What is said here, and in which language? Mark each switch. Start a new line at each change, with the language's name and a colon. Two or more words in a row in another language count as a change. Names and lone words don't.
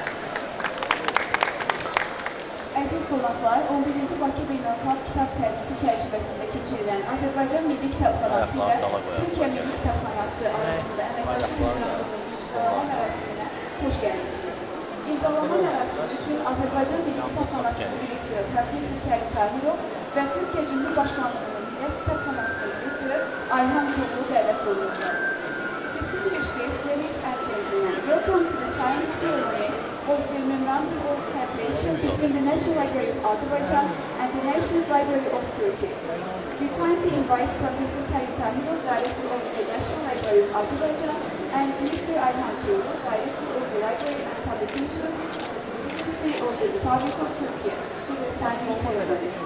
Azerbaijani: Əziz qonaqlar, 11-ci Bakı Beynəlxalq Kitab Sərgisi çərçivəsində keçirilən Azərbaycan Milli Kitabxanası ilə Türkiyə Milli Kitabxanası arasında əməkdaşlıq memorandumunun imzalama mərasiminə xoş gəlmişsiniz. İmzalama mərasimi üçün Azərbaycan Milli Kitabxanasının direktoru Profesor Kərim Tahirov və Türkiyə Cumhurbaşqanlığının Millət Kitabxanasının direktoru Ayhan Toğlu dəvət olunurlar.
English: Distinguished guests, ladies and gentlemen, welcome to the signing ceremony of the Memorandum of Cooperation between the National Library of Azerbaijan and the Nations Library of Turkey. We kindly invite Professor Kerim Tahirov, Director of the National Library of Azerbaijan, and Mr. Ayhan Toğlu, Director of the Library and Publications, Presidency of the Republic of Turkey, to the signing ceremony.